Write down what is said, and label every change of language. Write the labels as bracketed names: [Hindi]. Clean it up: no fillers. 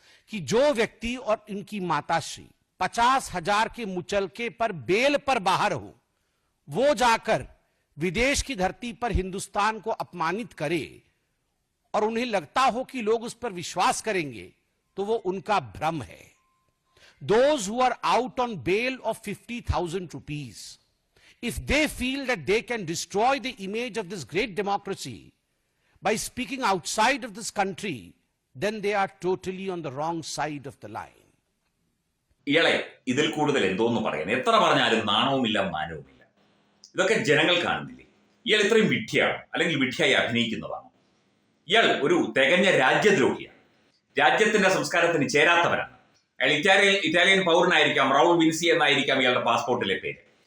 [Hindi] कि जो व्यक्ति और इनकी माताश्री 50,000 के मुचलके पर बेल पर बाहर हो, वो जाकर विदेश की धरती पर हिंदुस्तान को अपमानित करे और उन्हें लगता हो कि लोग उस पर विश्वास करेंगे, तो वो उनका भ्रम है। [English] Those who are out on bail of 50,000 rupees, if they feel that they can destroy the image of this great democracy by speaking outside of this country, then they are totally on the wrong side of the line. [Malayalam] ഇയാളെ ഇതിൽ കൂടുതൽ എന്തോന്ന് പറയാൻ, എത്ര പറഞ്ഞാലും നാണവുമില്ല മാനവുമില്ല. ഇതൊക്കെ ജനങ്ങൾ കാണുന്നില്ലേ? ഇയാൾ ഇത്രയും വിഡ്ഢിയാണ് അല്ലെങ്കിൽ വിഡ്ഢിയായി അഭിനയിക്കുന്നതാണ്. ഇയാൾ ഒരു തികഞ്ഞ രാജ്യദ്രോഹിയാണ്, രാജ്യത്തിന്റെ സംസ്കാരത്തിന് ചേരാത്തവരാണ്. അയാൾ ഇറ്റാലിയൻ പൗരനായിരിക്കാം, റൗൾ വിൻസി എന്നായിരിക്കാം ഇയാളുടെ പാസ്പോർട്ടിലെ പേര്.